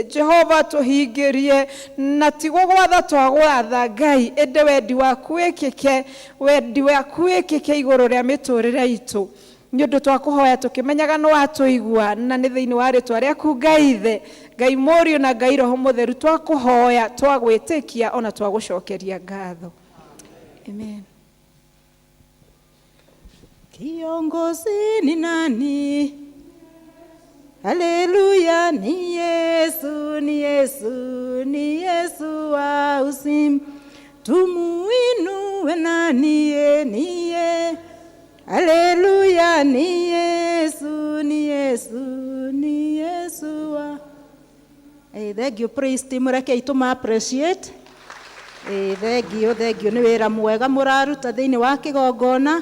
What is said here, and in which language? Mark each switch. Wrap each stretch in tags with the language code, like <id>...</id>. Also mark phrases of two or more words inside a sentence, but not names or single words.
<ki>Jehova tũhingĩrie na ti gũgwatha twagwatha Ngai, ĩndĩ wendi waku wĩkĩke igũrũ rĩa mĩtũrĩre itũ. Nĩ ũndũ twakũhoya tũkĩmenyaga nĩ watũigua, na nĩ thĩinĩ wa rĩĩtwa rĩaku Ngai Ithe, Ngai Mũriũ na Ngai Roho Mũtheru twakũhoya, twagwĩtĩkia ona twagũcokeria ngatho. Amen.</ki> <sw>Kiongozi ni nani? Haleluya, ni Yesu, ni Yesu, ni Yesu wa uzima. Tumuinue nani? Niye. Haleluya, ni Yesu, ni Yesu, ni Yesu wa.</sw> <en>Thank you, praise team,</en> <ki>reke ituma appreciate.</ki> <en>Thank you,</en> <ki>nĩ wĩra mwega mũraruta thĩinĩ wa kĩgongona.</ki>